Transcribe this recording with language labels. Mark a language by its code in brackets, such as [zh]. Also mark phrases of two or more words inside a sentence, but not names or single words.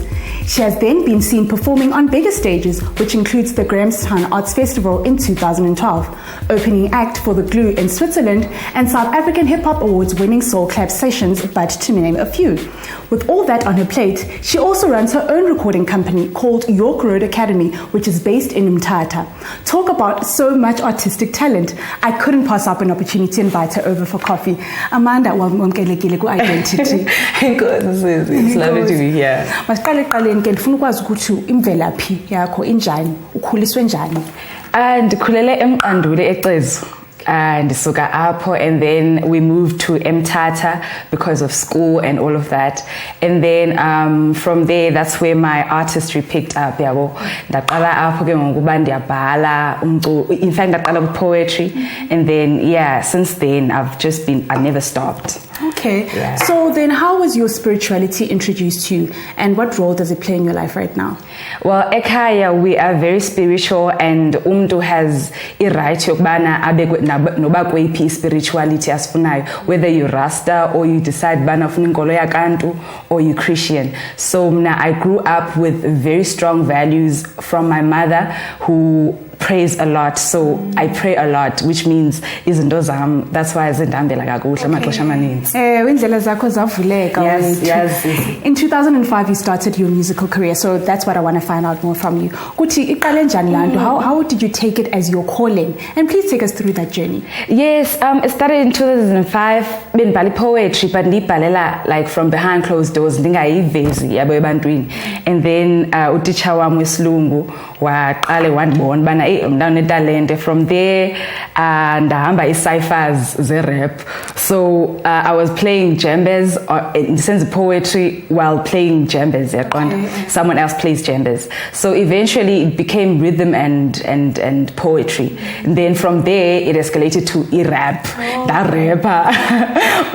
[en] She has then been seen performing on bigger stages, which includes the Grahamstown Arts Festival in 2012, opening act for the Glue in Switzerland, and South African Hip Hop Awards winning Soul Clap sessions, but to name a few. With all that on her plate, she also runs her own recording company called York Road Academy, which is based in Mthatha. Talk about so much artistic talent. I couldn't pass up an opportunity to invite her over for coffee. [xh] Amanda, wamkelekile ku-Identity. [en] It's lovely to be here. [xh] Masiqale eqaleni ke ndifuna ukwazi ukuthi imvelaphi yakho injani, ukhuliswe njani? Ndikhulele eMqanduli eCezu. Ndisuka apho, [en] and then we moved to Mthatha because of school and all of that. And then from there, that's where my artistry picked up. [xh] Yabo, ndaqala apho ke ngokuba ndiyabhala umculo. [en] In fact, ndaqala with poetry, and then since then I never stopped. Okay. Yeah. So then how was your spirituality introduced to you, and what role does it play in your life right now? Well, ekhaya we are very spiritual, and umntu has i-right [xh] yokubana abekwe noba kweyiphi [en] spirituality asifunayo, whether you Rasta or you decide [xh] bana ufuna inkolo yakantu [en] or you Christian. So I grew up with very strong values from my mother, who prays a lot, so I pray a lot, which means [xh] izinto zam, [en] that's why [xh] zindihambela kakuhle amaxesha amaninzi. Indlela zakho zavuleka. [en] Yes. In 2005 you started your musical career, so that's what I want to find out more from you. [xh] Kuthi iqale njani laa nto? [en] How did you take it as your calling? And please take us through that journey. Yes, it started in 2005. Bendibhala poetry, but ndiyibhalela like from behind closed doors, [xh] ndingayivezi yabo ebantwini. [en] And then [xh] utitsha wam wesilungu waqale wandibona bana mna unetalente. [en] From there [xh] ndahamba i-cyphers ze-rap. [en] So I was playing djembes in the sense of poetry while playing djembes. Someone else plays djembes. So eventually it became rhythm and poetry. And then from there it escalated to rap. That rapper.